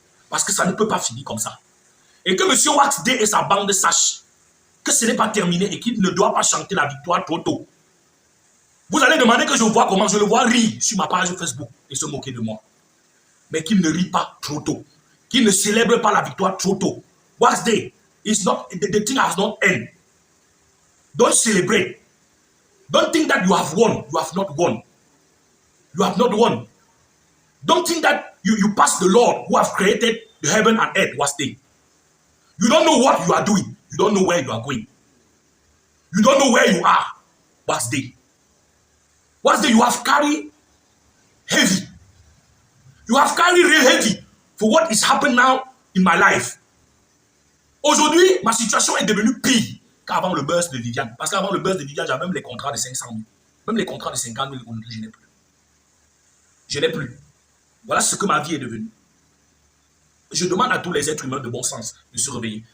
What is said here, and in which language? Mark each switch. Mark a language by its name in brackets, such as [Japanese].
[French] Parce que ça ne peut pas finir comme ça. Et que M. Wax D et sa bande sachent que ce n'est pas terminé et qu'il ne doit pas chanter la victoire trop tôt. Vous allez demander que je vois comment je le vois rire sur ma page Facebook et se moquer de moi. Mais qu'il ne rit pas trop tôt. Qu'il ne célèbre pas la victoire trop tôt. [English] Wax D, the thing has not ended. Don't celebrate. Don't think that you have won. You have not won. You have not won. Don't think that you passed the Lord who have created the heaven and earth was there. You don't know what you are doing. You don't know where you are going. You don't know where you are. What's there? What's there? You have carried heavy. You have carried real heavy for what is happening now in my life. [French] Aujourd'hui, ma situation est devenue pire qu'avant le buzz de Viviane. Parce qu'avant le buzz de Viviane, j'avais même les contrats de 500 000. Même les contrats de 50 000, je n'ai plus. Je n'ai plus. Voilà ce que ma vie est devenue. Je demande à tous les êtres humains de bon sens de se réveiller.